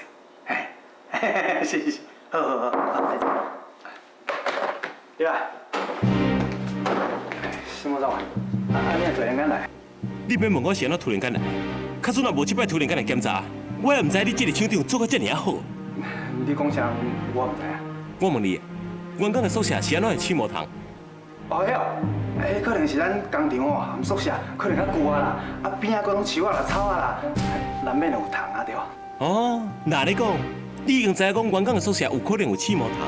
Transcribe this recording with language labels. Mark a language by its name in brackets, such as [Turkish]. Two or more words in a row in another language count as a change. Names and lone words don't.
[Min Nan Chinese] 嘿，是，好。对啊。江副总啊，你也突然间来？你免问我是安怎突然间来，假使若无即摆突然间来检查，我也毋知你这个厂长做甲遮尔好。你讲啥？我唔知啊。我问你，员工的宿舍是安怎会起毛糖？哦，迄可能是咱工厂哦含宿舍可能较旧啊啦，啊边仔佫拢树啊啦、草啊啦，难免有虫啊对吧？哦，那你讲，你已经知影讲员工的宿舍有可能有起毛糖？